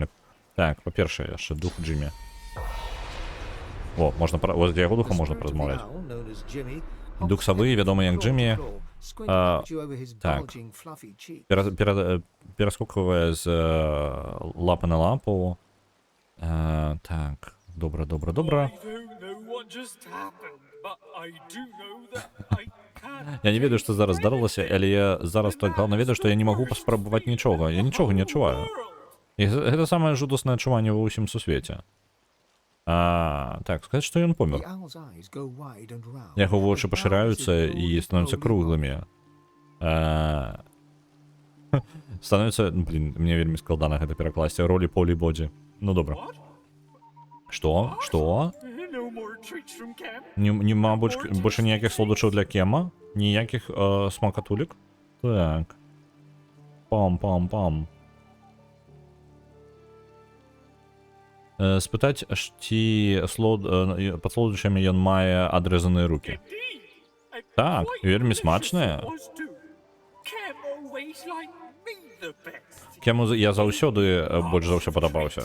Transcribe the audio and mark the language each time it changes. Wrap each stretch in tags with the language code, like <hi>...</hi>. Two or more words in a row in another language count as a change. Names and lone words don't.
<be>Так, па-першае, яшчэ дух Джиммі. О, можна возле яго духа можна паразмаўляць. Дух савы, вядомы як Джиммі, так, пераскоквае з лапы на лапу,</be> <uk>Так, добре, добре, добре.</uk> <be>Я не ведаю, што зараз здарылася, але я зараз так главна ведаю, што я не магу паспрабаваць нічога. Я нічога не адчуваю. І гэта самае жудаснае адчуванне ва ўсім сусвеце. Так, сказаць, што ён</be> <en>The</en> <be>помер.</be> <en>owl's eyes go wide and round.</en> <be>Яго вочы</be> <en>Her brows</en> <be>пашыраюцца</be> <en>grow</en> <be>і становяцца</be> <en>slowly</en> <be>круглымі. Становіцца, блін, мне вельмі складана гэта перакласці. Ролі полі бодзі. Ну добра. Што? Што? Нема больше ніякіх солодачаў для Кема? Ніякіх смакатулек? Так. Пам-пам-пам. Спытаць, ці пад солодачамі ён мае адрэзаныя рукі. Так, вельмі смачныя. Кему я заўсёды больш за ўсё падабаўся.</be>